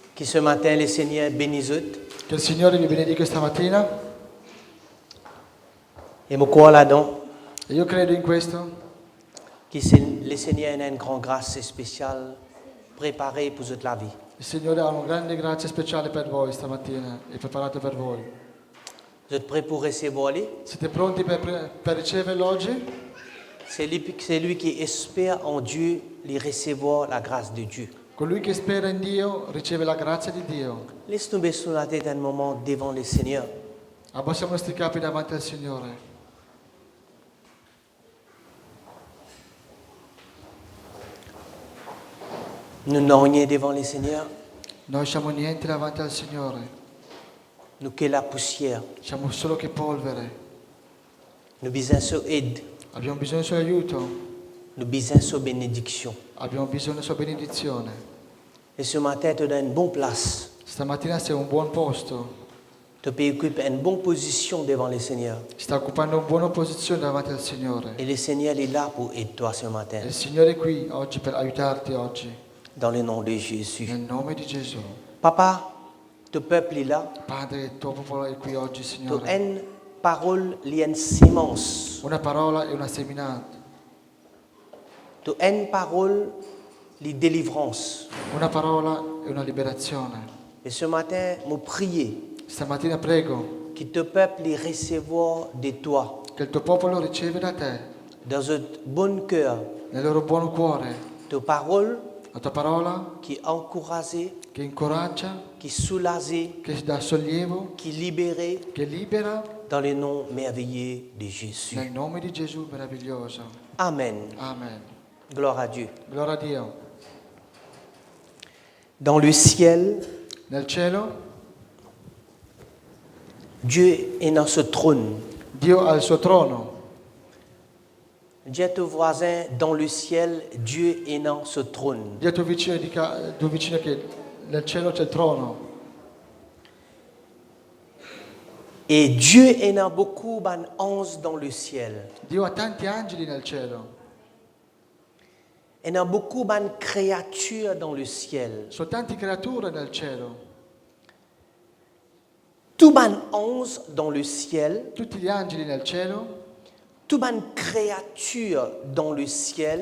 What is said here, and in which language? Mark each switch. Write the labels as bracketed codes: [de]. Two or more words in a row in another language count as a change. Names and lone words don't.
[fr] Que ce matin, le Seigneur bénisse eux. [it] Che il Signore vi benedica stamattina. [fr] Et mon quoi là-dedans? [it] E io credo in questo, [fr] Que le Seigneur a une grande grâce spéciale préparée pour toute la vie. [it] il Signore ha una grande grazia speciale per voi stamattina e preparato per voi. [fr] Vous êtes prêts pour recevoir lui? [it] Siete pronti per riceverlo oggi? [fr] C'est lui qui espère en Dieu, lui recevoir la grâce de Dieu. [it] Colui che spera in Dio riceve la grazia di Dio. [fr] Laisse tomber sur la tête un moment devant le Seigneur. [it] Abbassiamo i nostri capi davanti al Signore. [fr] Nous n'avons rien devant le Seigneur. [it] Noi siamo niente davanti al Signore. [fr] Nous que la poussière. [it] Siamo solo che polvere. [fr] Nous besoin de aide. [it] Abbiamo bisogno del suo aiuto. [fr] Nous besoin de bénédiction. [it] Abbiamo bisogno della sua benedizione. [fr] Et ce matin, tu donnes une bonne place. [it] Stamattina sei in un buon posto. [fr] Tu peux occuper une bonne position devant le Seigneur. [it] Sta occupando una buona posizione davanti al Signore. [fr] Et le Seigneur est là pour aider toi ce matin. [it] E il Signore è qui oggi per aiutarti oggi. [fr] Dans le nom de Jésus. [it] Nel nome di Gesù. [fr] Papa, ton peuple est là. [it] Padre, il tuo popolo è qui oggi, [fr] Tu [it] Signore. [fr] as une parole, il y a une sémence. [it] Una parola e una seminata. [fr] Tu as une parole, de délivrance. [it] Una parola e una liberazione. [fr] Et ce matin, nous prions [it] Stamattina prego [fr] que ton peuple recevoir de toi, [it] che il tuo popolo riceve da te, [fr] dans un bon cœur, [it] nel loro buon cuore, [fr] ta parole [it] la tua parola [fr] qui encourage, [it] che incoraggia, [fr] qui soulage, [it] che dà sollievo, [fr] qui libère, [it] che libera, [fr] dans le nom merveilleux de Jésus. [it] nel nome di Gesù meraviglioso. [fr] Amen. [it] Amen. [fr] Gloire à Dieu. [it] Gloria a Dio. [fr] Dans le ciel, [it] Nel cielo [fr] Dieu est dans ce trône. [it] Dio ha il suo trono. [fr] Dis à ton voisin, dans le ciel, Dieu est dans ce trône. [it] Dio tuo vicino, tuo vicino che nel cielo c'è il trono. [fr] Et Dieu est dans beaucoup d'anges dans le ciel. [it] Dio ha tanti angeli nel cielo. [fr] Et dans beaucoup de créatures dans le ciel. [it] Sono tante creature nel cielo. [fr] Tout ban anges dans le ciel, [it] Tutti gli angeli nel cielo, [fr] tout ban créatures dans le ciel,